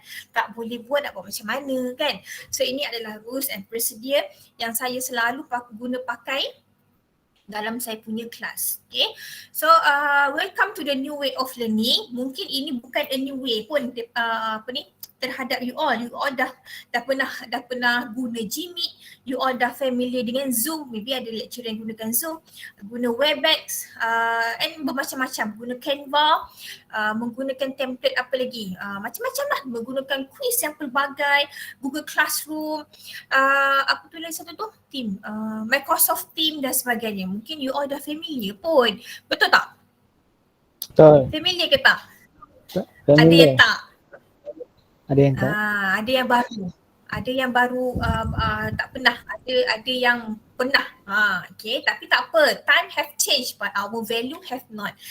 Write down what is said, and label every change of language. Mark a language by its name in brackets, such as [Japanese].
[Malay] Tak boleh buat nak buat macam mana kan. So ini adalah [English] rules and procedure [Malay] yang saya selalu guna pakai dalam saya punya kelas. [English] Okay. So welcome to the new way of learning. [Malay] Mungkin ini bukan [English] a new way [Malay] pun terhadap you all. You all dah pernah guna Gmeet. You all dah familiar dengan Zoom. Maybe ada lecturer yang gunakan Zoom, guna Webex, and bermacam-macam. Guna Canva, menggunakan template apa lagi. Macam-macam lah. Menggunakan quiz yang pelbagai, Google Classroom, apa tu lagi satu tu? Team, Microsoft Team dan sebagainya. Mungkin you all dah familiar pun. Betul tak? Betul. Familiar ke tak? Familiar. Ada yang tak? Ada yang tak? Ada yang baru. Ada yang baru tak pernah. Ada yang pernah. Okay, tapi tak apa. [English] Time have changed but our value have not.